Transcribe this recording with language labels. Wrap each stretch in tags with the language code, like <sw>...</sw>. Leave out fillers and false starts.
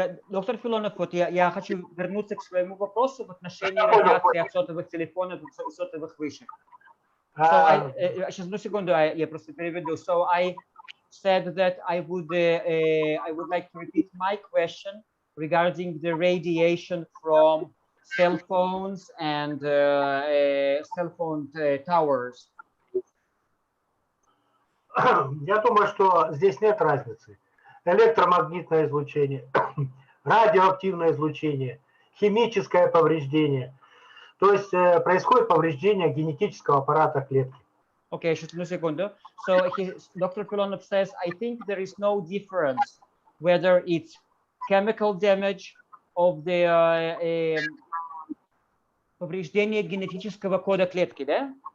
<ru>Доктор Филонов, вот я хочу вернуться к своему вопросу в отношении радиации от сотовых телефонов и сотовых вышек. Сейчас, одну секунду, я просто переведу.</ru> <en>So I said that I would like to repeat my question regarding the radiation from cell phones and cell phone towers.</en> <ru>Я думаю, что здесь нет разницы. Электромагнитное излучение, радиоактивное излучение, химическое повреждение. То есть происходит повреждение генетического аппарата клетки.</ru> <en>Okay, just a second. So Dr. Filonov says, I think there is no difference whether it's chemical damage of the</en> <ru>повреждение генетического кода клетки, да?</ru>